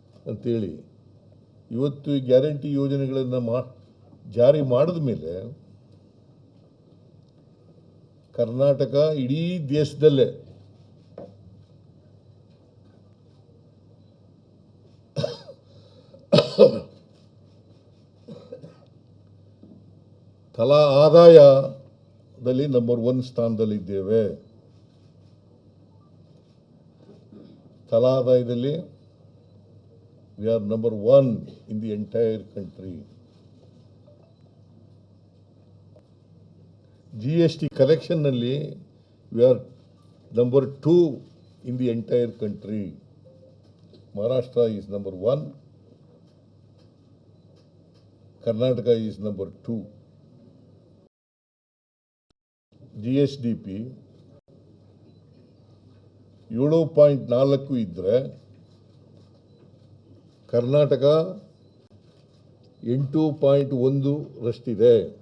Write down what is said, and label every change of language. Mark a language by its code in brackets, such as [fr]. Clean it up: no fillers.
[kn] ಅಂತೇಳಿ ಇವತ್ತು ಈ ಗ್ಯಾರಂಟಿ ಯೋಜನೆಗಳನ್ನು ಜಾರಿ ಮಾಡಿದ ಮೇಲೆ ಕರ್ನಾಟಕ ಇಡೀ ದೇಶದಲ್ಲೇ ತಲಾ ಆದಾಯದಲ್ಲಿ ನಂಬರ್ 1 ಸ್ಥಾನದಲ್ಲಿದ್ದೇವೆ. ತಲಾ ಆದಾಯದಲ್ಲಿ [en] we are number 1 in the entire country. GST collection nalli we are number 2 in the entire country. Maharashtra is number 1, Karnataka is number 2. [kn] GSDP 7.4 ಇದ್ರೆ ಕರ್ನಾಟಕ 8.1 ರಷ್ಟಿದೆ.